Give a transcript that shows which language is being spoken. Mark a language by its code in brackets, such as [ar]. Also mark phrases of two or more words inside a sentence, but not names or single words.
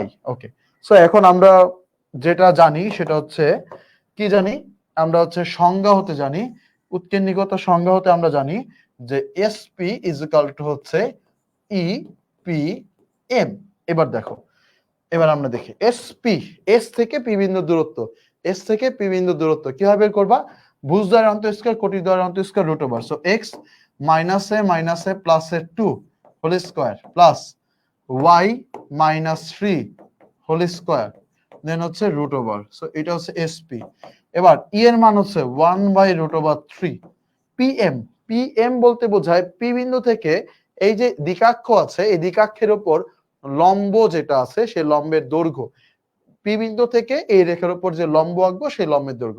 [en] okay, so [bn] এখন আমরা যেটা জানি সেটা হচ্ছে কি জানি, আমরা হচ্ছে সংজ্ঞা হতে জানি, উৎকেন্দ্রিকতার সংজ্ঞা হতে আমরা জানি যে SP = হচ্ছে EPM। এবার দেখো, এবার আমরা দেখি SP, S থেকে P বিন্দুর দূরত্ব, S থেকে P বিন্দুর দূরত্ব কিভাবে বের করবা? ভুজদ্বয়ের অন্তঃস্কয়ার কোটিদ্বয়ের অন্তঃস্কয়ার √, সো x - a + a2 [en] whole square plus [bn] y - 3 [en] whole square then [bn] হচ্ছে √, সো এটা হচ্ছে SP। এবার E এর মান হচ্ছে 1/√3। PM, PM বলতে বোঝায় P বিন্দু থেকে এই যে দ্বিকাক্ষ আছে, এই দ্বিকাক্ষের উপর লম্ব যেটা আছে সেই লম্বের দৈর্ঘ্য, পি বিন্দু থেকে এই রেখার উপর যে লম্ব আঁকবো সেই লম্বের দৈর্ঘ্য।